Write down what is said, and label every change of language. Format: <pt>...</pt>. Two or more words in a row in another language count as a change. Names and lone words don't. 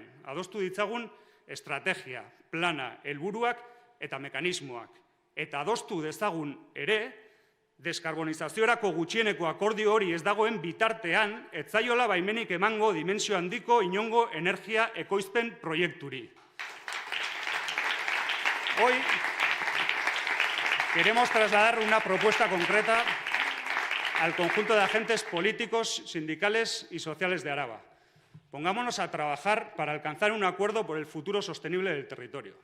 <eu>Adostu ditzagun estrategia, plana, helburuak eta mekanismoak. Eta adostu dezagun ere, deskarbonizaziorako gutxieneko akordio hori ez dagoen bitartean, ez zaiola baimenik emango dimensio handiko inongo energia ekoizpen proiekturi.</eu> <es>Hoy queremos trasladar una propuesta concreta al conjunto de agentes políticos, sindicales y sociales de Araba. Pongámonos a trabajar para alcanzar un acuerdo por el futuro sostenible del territorio.</es>